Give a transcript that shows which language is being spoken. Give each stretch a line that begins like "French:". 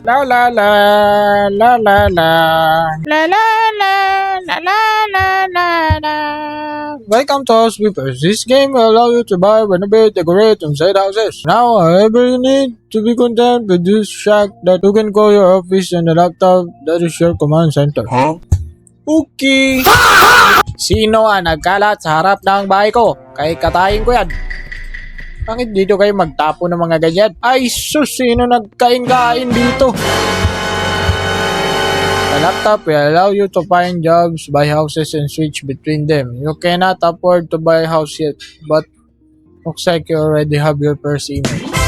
English: La la la la la la la la la la la la la la. Welcome to House Flipper. This game will allow you to buy, renovate, decorate, and set houses. Now, however you need to be content with this shack that you can call your office and the laptop that is your command center. Huh? Okay.
Filipino: Sino ang nagkalat sa harap ng bahay ko? Kay katayin ko yan. Bakit dito kayo magtapo ng mga ganyan? Ay sus, sino nagkain-kain dito?
English: The laptop will allow you to find jobs, buy houses, and switch between them. You cannot afford to buy a house yet, but looks like you already have your first email.